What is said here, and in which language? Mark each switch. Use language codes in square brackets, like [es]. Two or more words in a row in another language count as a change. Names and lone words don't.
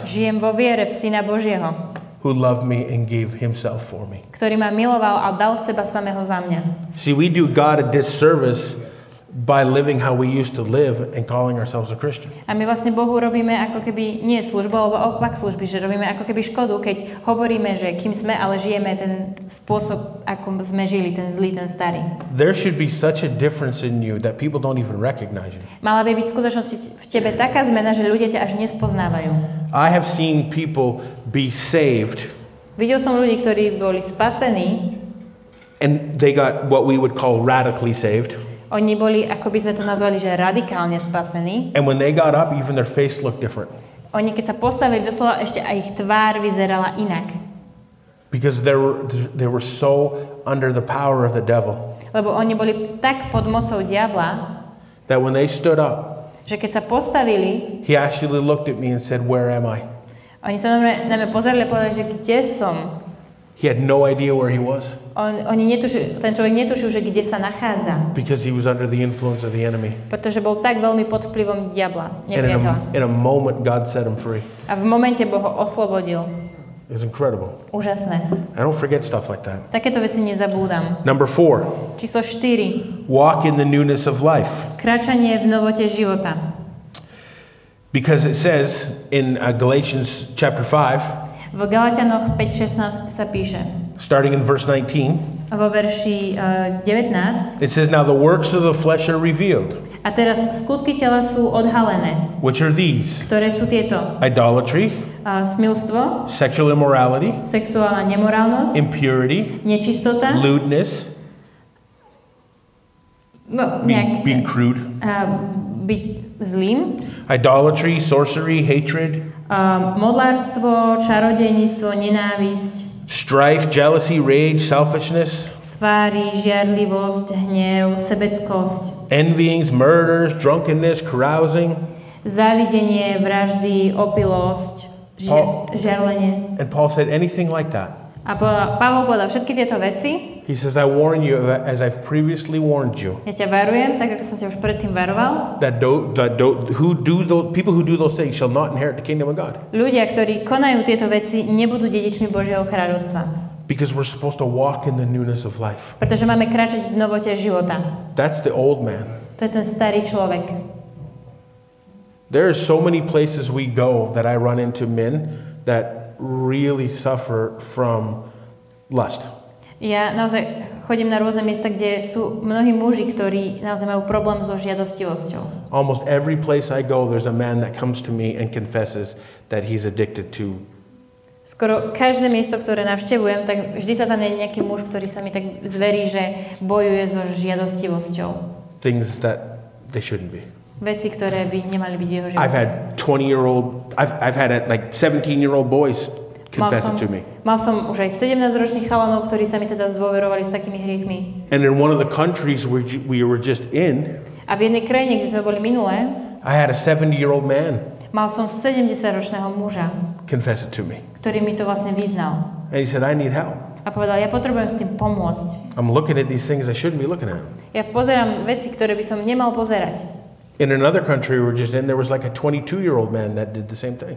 [sk] Žijem vo viere v Syna Božieho, [en] who loved me and gave himself for me. [sk] Ktorý ma miloval a dal seba samého za mňa. [en] See, we do God a disservice by living how we used to live and calling ourselves a Christian. [sk] A my vlastne Bohu robíme ako keby nie službu, alebo opak služby, že robíme ako keby škodu, keď hovoríme, že kým sme, ale žijeme ten spôsob, ako sme žili, ten zlý, ten starý. [en] There should be such a difference in you that people don't even recognize you. [sk] Mala by byť v skutočnosti v tebe taká zmena, že ľudia ťa až nespoznávajú. [en] I have seen people be saved [sk] Videl som ľudí, ktorí boli spasení, [en] and they got what we would call radically saved. [sk] oni boli, ako by sme to nazvali, že radikálne spasení. [en] And when they got up, even their face looked different. [sk] Oni keď sa postavili, doslova ešte aj ich tvár vyzerala inak. [en] Because they were so under the power of the devil [sk] Lebo oni boli tak pod mocou diabla, [en] that when they stood up, [sk] že keď sa postavili, [en] he actually looked at me and said, "Where am I?" [sk] oni sa na mňa pozerali a povedali, že kde som. [en] He had no idea where he was [sk] Ten človek netušil, že kde sa nachádza. [en] because he was under the influence of the enemy. [sk] Pretože bol tak veľmi pod vplyvom diabla, [en] And [sk] nepriateľa. [en] in a moment, God set him free. [sk] A v momente Boh ho oslobodil. [en] It was incredible. [sk] Úžasné. [en] I don't forget stuff like that. [sk] Takéto veci nezabúdam. [en] Number 4, [sk] Číslo 4. [en] walk in the newness of life. [sk] Kráčanie v novote života. [en] Because it says in Galatians chapter 5, [sk] V Galatianoch 5.16 sa píše. [en] starting in verse 19, [sk] Vo verši 19. [en] it says, "Now the works of the flesh are revealed, [sk] A teraz skutky tela sú odhalené. [en] which are these: [sk] Ktoré sú tieto? [en] idolatry, [sk] Smilstvo, [en] sexual immorality, [sk] sexuálna nemorálnosť, [en] impurity, [sk] nečistota, [en] lewdness," [sk] no, [en] being crude, [sk] byť zlým, [en] idolatry, sorcery, hatred, [sk] modlárstvo, čarodejníctvo, nenávisť, [en] strife, jealousy, rage, selfishness, [sk] sváry, žiarlivosť, hnev, sebeckosť, [en] envyings, murders, drunkenness, carousing. [sk] závidenie, vraždy, opilosť, žiarlenie. [en] And Paul said, anything like that. [sk] A Pavol povedal všetky tieto veci. [en] He says, I warn you, as I've previously warned you, [sk] Ja ťa varujem, tak ako som ťa už predtým varoval. [en] people who do those things shall not inherit the kingdom of God. [sk] Ľudia, ktorí konajú tieto veci, nebudú dedičmi Božieho kráľovstva. [en] Because we're supposed to walk in the newness of life. [sk] Pretože máme kráčať v novote života. [en] That's the old man. [sk] To je ten starý človek. [en] There are so many places we go that I run into men that really suffer from lust. [sk] Ja naozaj chodím na rôzne miesta, kde sú mnohí muži, ktorí naozaj majú problém so žiadostivosťou. [en] Almost every place I go, there's a man that comes to me and confesses that he's addicted to. [sk] Skoro každé miesto, ktoré navštevujem, tak vždy sa tam nájde nejaký muž, ktorý sa mi tak zverí, že bojuje so žiadostivosťou. [en] Things that they shouldn't be. [sk] Veci, ktoré by nemali byť v jeho [en] I've [sk] živote. [en] had 20-year-old, I've had like 17-year-old boys confess it to me. [sk] Mal som už aj 17-ročných chalanov, ktorí sa mi teda zdôverovali s takými hriechmi. [en] And in one of the countries where we were just in, [sk] A v jednej krajine, kde sme boli minulé, [en] I had a 70-year-old man [sk] mal som 70-ročného muža, [en] confess it to me. [sk] ktorý mi to vlastne vyznal. [en] And he said, I need help. [sk] A povedal, ja potrebujem s tým pomôcť. [en] I'm looking at these things I shouldn't be looking at. [sk] Ja pozerám veci, ktoré by som nemal pozerať. [en] In another country we were just in, there was like a 22-year-old man that did the same thing.